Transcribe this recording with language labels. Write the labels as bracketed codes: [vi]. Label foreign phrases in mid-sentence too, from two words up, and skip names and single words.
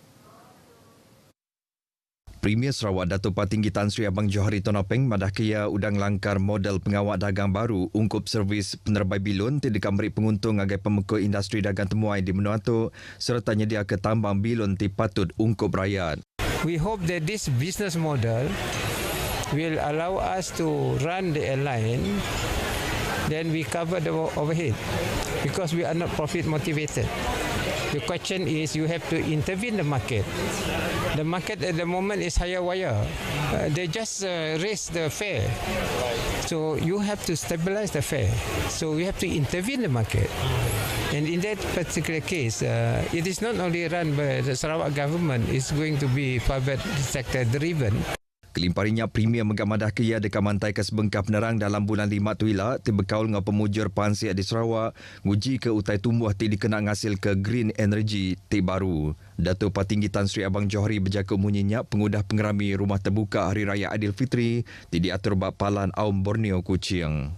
[iba] Premier Sarawak Datuk Patinggi Tan Sri Abang Johari Tonopeng madah kaya udang langkar model pengawak dagang baru ungkup servis penerbai bilun tidak memberi penguntung agai pemekul industri dagang temuai di benua tu serta nyedia ke tambang bilun ti patut ungkup rakyat. [en] We hope that this business model will allow us to run the airline, then we cover the overhead because we are not profit motivated. The question is you have to intervene the market. The market at the moment is higher wire. They just raise the fare. So you have to stabilize the fare. So we have to intervene the market. And in that particular case, it is not only run by the Sarawak government, it's going to be private sector driven. [iba] Kelimparinya Premier Megamadah Kaya dekat mantai ke sebengkah penerang dalam bulan 5 tu ila tibekau dengan pemujur pansiak di Sarawak nguji ke utai tumbuh ti dikena ngasil ke [en] green energy [iba] ti baru. Datuk Patinggi Tan Sri Abang Johari berjaka munyinya pengudah pengerami rumah terbuka Hari Raya Aidilfitri ti diatur bak Palan Aum Borneo Kuching.